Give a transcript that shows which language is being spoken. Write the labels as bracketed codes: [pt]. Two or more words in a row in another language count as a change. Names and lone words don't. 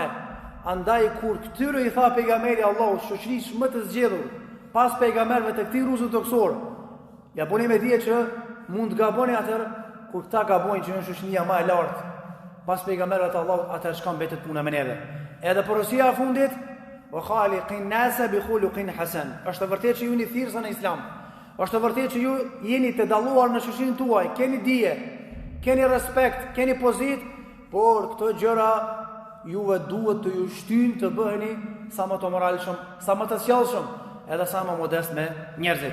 [sq] Andaj kur këtyre i tha pejgamberi Allahut, shoqërisë më të zgjedhur pas pejgamberëve të këtij rruzi toksor, ja boni me dije që mund të gaboni atër kur këta gabojnë që në shoqënia më e lartë pas pejgamberëve të Allahut, atër shka mbetet puna me neve. Edhe porosia e fundit, [ar] وخالق الناس بخلق حسن. [sq] Është vërtet që ju jeni thirrsa në Islam. Është vërtet që ju jeni të dalluar në shoqërinë tuaj, keni dije, keni respekt, keni pozitë, por këto gjëra juve duhet të ju shtyjnë të bëheni sa më të moralshëm, sa më të sjellshëm, edhe sa më modest me njerëzit.